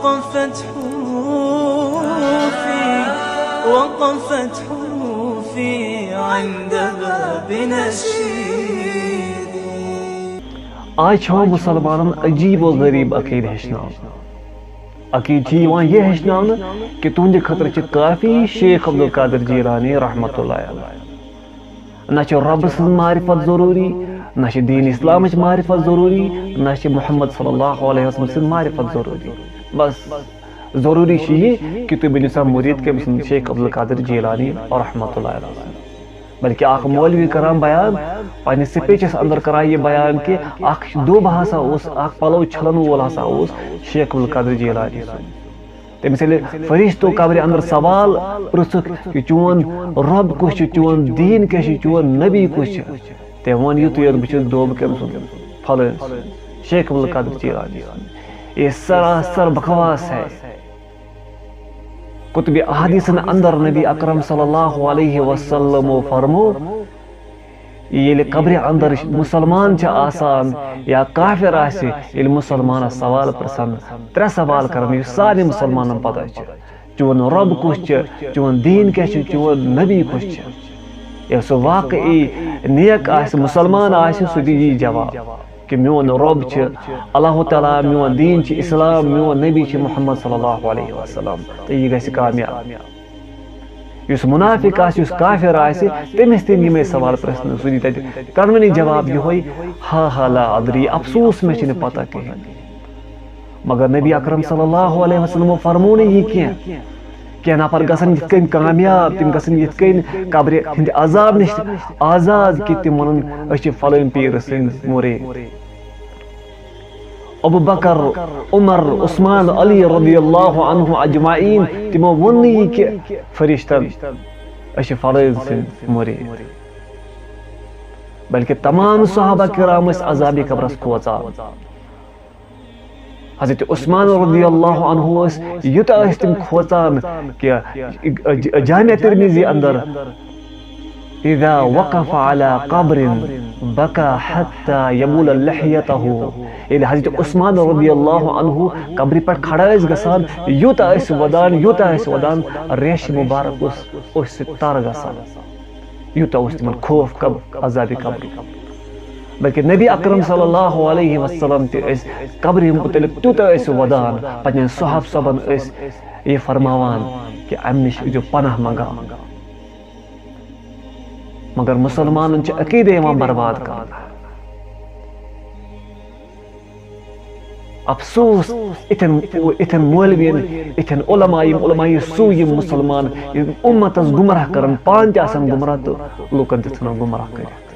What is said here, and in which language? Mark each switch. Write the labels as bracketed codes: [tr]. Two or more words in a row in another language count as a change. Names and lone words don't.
[ar] وقفت حروفي عند باب نشيدي. [ks] آج چھو مسلمانن عجیب و غریب عقید ہیچناؤ. عقید چھ یوان یہ ہیچناؤ کہ تہندِ خطر چھ کافی شیخ عبدالقادر جیلانی رحمۃ اللہ علیہ. نہ چھ رب سن معرفت ضروری، نہ چھ دین اسلام چھ معرفت ضروری، نہ چھ محمد صلی اللہ علیہ وسلم سن معرفت ضروری. بس ضروری چھ یہ کہ تُہۍ بٔنِو سا مرید کے شیخ عبدالقادر جیلانی رحمۃ اللہ علیہ. بلکہ اخ مولوی کران بیان پنس سپیچس اندر کران یہ بیان کہ اخ دوب ہسا اس اخ پلو چھلن وول ہسا اس شیخ عبدالقادر جیلانی. تمس ییٚلہِ فرشتو قبرِ اندر سوال پرژھُکھ کہ چون رب کُس چھُ، چون دین کیٛاہ چھُ، چون نبی کُس چھُ، تٔمۍ ووٚن یُتُے یوت بہٕ چھُس دوب کٔمۍ سُنٛد، پھلٲنۍ شیخ عبدالقادر جیلانی. [ur] یہ سراسر بکواس ہے. [ks] کتب احادیثن اندر نبی اکرم صلی اللہ علیہ وسلم فرمو ییٚلہِ قبرِ اندر مسلمان چھ آسان یا کافر آسہِ، ییٚلہِ مسلمانس سوال پرژھن ترٛےٚ سوال کرن یُس سارنٕے مسلمانن پتہ چھُ. چون رب کُس چھُ، چون دین کیٛاہ چھُ، چون نبی کُس چھُ. ییٚلہِ سُہ واقعی نیک آسہِ، مسلمان آسہِ، سُہ دی یی جواب کہ میون رب چھ اللہ تعالیٰ، میون دین چھ اسلام، میون نبی چھ محمد صلی اللہ علیہ وسلم، تو یہ گژھِ کامیاب. یس منافق آسہِ، یس کافر آسہِ، تٔمِس تہِ یِمے سوال پرژھنہٕ، سُہ دی تتہِ کڑوٕنی جواب یِہوے ہا [ar] لا ادری، [ks] افسوس مےٚ چھنہٕ پتہ کِہیٖنۍ. مگر نبی اکرم صلی اللہ علیہ وسلم فرمو نہٕ یہِ کینٛہہ نفر گژھن یِتھ کٔنۍ کامیاب، تِم گژھن یِتھ کٔنۍ قبرِ ہٕنٛدِ عذاب نِش آزاد کہ تِم ونن أسۍ چھِ فلٲنۍ پیٖر سٕنٛدۍ مرید. ابو بکر، عمر، عثمان، علی رضی اللہ عنہ اجمعین تمو وون نہٕ یہِ کہ فرشتن أسۍ چھِ فلٲنۍ سٕنٛدۍ مرید، بلکہ تمام صحابہ کرام ٲسۍ عذابِ قبرس کھوژان. حضرت عثمان رضی اللہ عنہ یوتاہ ٲسۍ تِم کھوژان کہ جامع ترمذی اندر [ar] اذا وقف على قبر بكى حتى يبول لحيته، [ks] ییٚلہِ حضرت عثمان رضی اللہ عنہ قبرِ پٮ۪ٹھ کھڑا ٲسۍ گژھان، یوتاہ ٲسۍ ودان ریشہِ مبارک اوس تر گژھان، یوتاہ اوس تِمن خوف عذابِ قبر. بلکہ نبی اکرم صلی اللہ علیہ وسلم تہِ ٲسۍ قبرِ متعلق تیوٗتاہ ٲسۍ ودان، پنٕنٮ۪ن صحاب صٲبن ٲسۍ یہ فرماوان کہ امہِ نِش ٲسۍزیو پناہ منگان. مگر مسلمانن چھ عقیدے یوان برباد کرنہٕ. افسوس اتھن مولوین، اتھن علماء سو یم مسلمان امتس گمراہ کرن، پان تہِ آسان گمراہ تو لوکن تہِ ژھٕنان گمراہ کٔرِتھ.